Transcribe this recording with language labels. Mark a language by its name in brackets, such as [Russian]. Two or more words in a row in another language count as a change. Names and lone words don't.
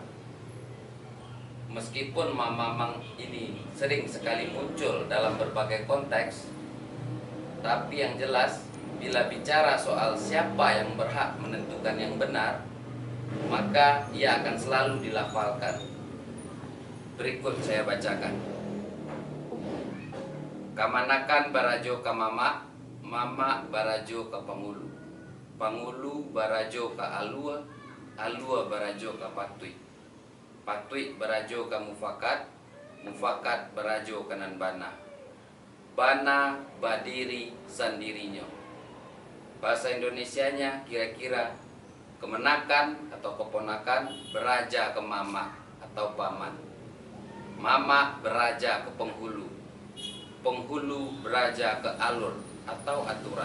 [Indonesian] Meskipun mamang ini sering sekali muncul dalam berbagai konteks, tapi yang jelas bila bicara soal siapa yang berhak menentukan yang benar, maka ia akan selalu dilafalkan. Berikut saya bacakan. [Minangkabau] Kamanakan barajo ka mama, mama barajo ka pangulu. Pangulu barajo ka alua, alua barajo ka patui. Patui barajo ka mufakat, mufakat barajo ka nanbana. Bana badiri sandirinya. [Indonesian] Bahasa Indonesianya kira-kira kemenakan atau keponakan beraja ke mama atau paman. Mama beraja ke penghulu. Penghulu beraja ke alur atau aturan.